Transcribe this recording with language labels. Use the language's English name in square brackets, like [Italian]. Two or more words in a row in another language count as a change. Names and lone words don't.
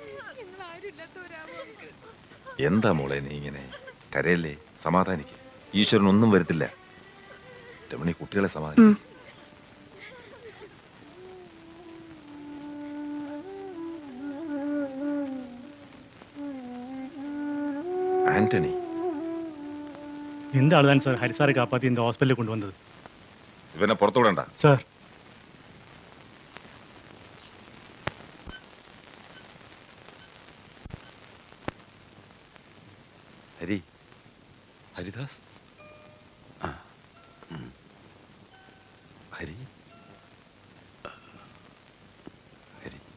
[Malayalam] എന്താ മോളെ നീ ഇങ്ങനെ കരയല്ലേ? സമാധാനിക്ക്. ഈശ്വരൻ ഒന്നും വരുത്തില്ല. രമണി, കുട്ടികളെ സമാധാനിക്കും. ആന്റണി, [Tamil] இந்த ஆளுதான் சார் ஹரிசாரை காப்பாத்தி இந்த ஹாஸ்பிட்டலுக்கு கொண்டு வந்தது. [Malayalam] ഇവനെ പുറത്തുവിടണ്ട [Tamil] சார். [Malayalam] ഹരിദാസ്, ഹരി, ഹരി,